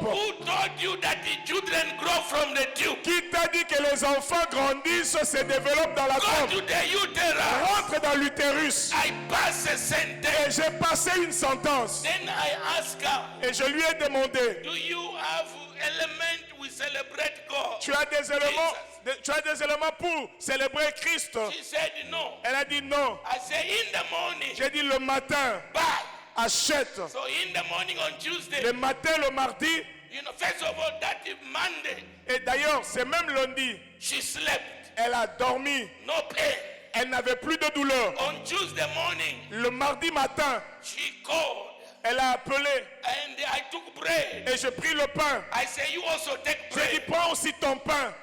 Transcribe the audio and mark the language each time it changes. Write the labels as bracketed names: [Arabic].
[English] Who told you that the children grow from the tube? [French] Qui t'a dit que les enfants grandissent, se développent dans la [English] Go [French] trompe? [English] to the uterus. [French] Rentre dans l'utérus. [English] I pass a [French] Et [English] sentence. [French] j'ai passé une sentence. [English] Then I ask her, [French] Et je lui ai demandé, [English] do you have element we celebrate God? [French] tu as des éléments pour célébrer Christ? [English] She said no. [French] Elle a dit non. [English] I said in the morning, [French] J'ai dit le matin, [English] buy. [French] achète. [English] So in the morning on Tuesday, [French] Le matin, le mardi, [English] you know, first of all, that is Monday, [French] et d'ailleurs, c'est même lundi, [English] she slept, [French] elle a dormi. [English] no pain. [French] Elle n'avait plus de douleur. [English] On Tuesday morning, [French] Le mardi matin, [English] she called [French] elle a appelé [English] and I took bread. [French] et j'ai pris le pain. [English] I said, you also take [French] J'ai dit, [English] bread. [French] prends aussi ton pain.